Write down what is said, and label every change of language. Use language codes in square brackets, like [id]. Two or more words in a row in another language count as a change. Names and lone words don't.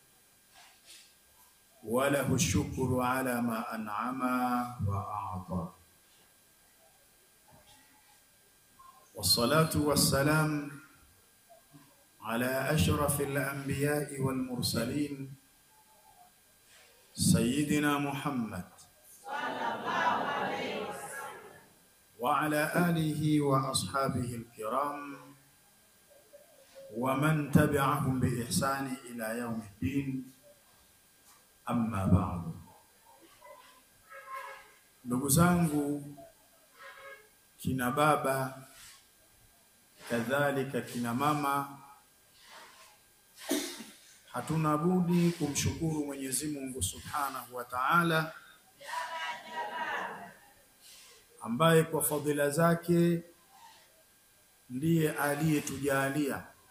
[ar] وله الشكر على ما أنعم وأعطى والصلاة والسلام على أشرف الأنبياء والمرسلين سيدنا محمد صلى الله عليه وسلم وعلى آله وأصحابه الكرام ومن تبعهم بإحسان إلى يوم الدين. أما بعد. [sw] Ndugu zangu kina baba kadhalika kina mama, hatuna budi kumshukuru Mwenyezi Mungu [ar] سبحانه وتعالى [sw] ambaye kwa fadhila zake ndiye aliyetujalia